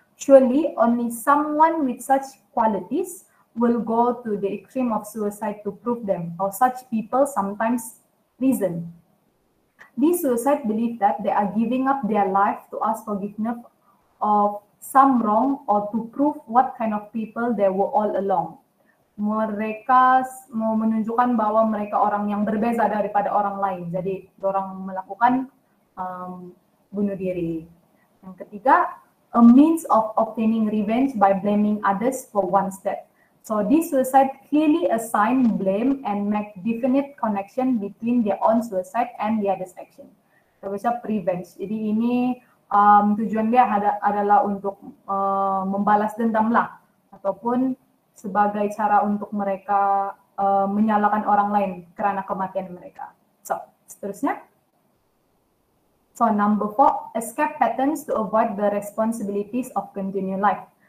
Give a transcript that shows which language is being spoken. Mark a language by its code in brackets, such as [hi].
[en] Surely, only someone with such qualities will go to the extreme of suicide to prove them, or such people sometimes reason. These suicides believe that they are giving up their life to ask forgiveness of some wrong or to prove what kind of people they were all along. [ms] Mereka mau menunjukkan bahwa mereka orang yang berbeza daripada orang lain. Jadi, orang melakukan bunuh diri. Yang ketiga, [en] a means of obtaining revenge by blaming others for one's death. So this suicide clearly assign blame and make definite connection between their own suicide and the other's action. [ms] Kita bisa revenge. Jadi ini tujuan dia adalah untuk membalas dendam lah, ataupun sebagai cara untuk mereka menyalahkan orang lain karena kematian mereka. So seterusnya. [en] So number 4, escape patterns to avoid the responsibilities of continued life.